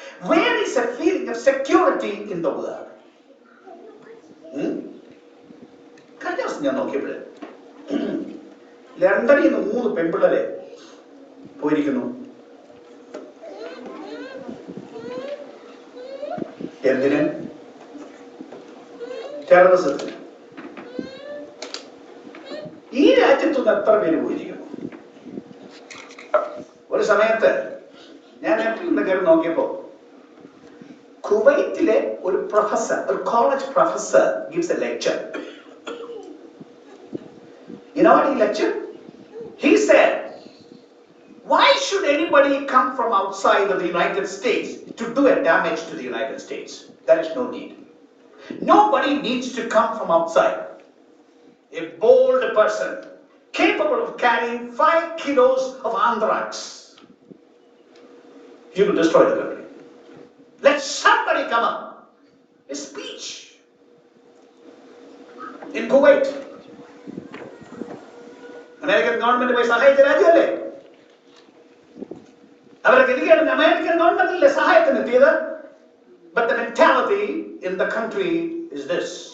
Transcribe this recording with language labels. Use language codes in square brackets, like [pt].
[en] Where is a feeling of security in the world? [ml] കഴിഞ്ഞ ദിവസം ഞാൻ നോക്കിയപ്പോഴേ ലണ്ടനിൽ നിന്ന് 3 പെൺപിള്ളേരെ പോയിരിക്കുന്നു. എന്തിന്? ടെററിസത്തിന്. ഈ രാജ്യത്തുനിന്ന് എത്ര പേര് പോയിരിക്കുന്നു? ഒരു സമയത്ത് ഞാൻ നെറ്റിൽ കയറി നോക്കിയപ്പോ കുവൈറ്റിലെ ഒരു പ്രൊഫസർ, ഒരു college professor [en] gives a lecture. You know what he lectured? He said, why should anybody come from outside of the United States to do a damage to the United States? There is no need. Nobody needs to come from outside. A bold person capable of carrying 5 kilos of anthrax, he will destroy the country. Let somebody come up. A speech in Kuwait. [ml] American government പോയി സഹായിച്ച രാജ്യമല്ലേ? അവരെ ഗതികേട് American ഗവൺമെന്റിലെ സഹായത്തിന് എത്തിയത്. [en] But the mentality in the country is this.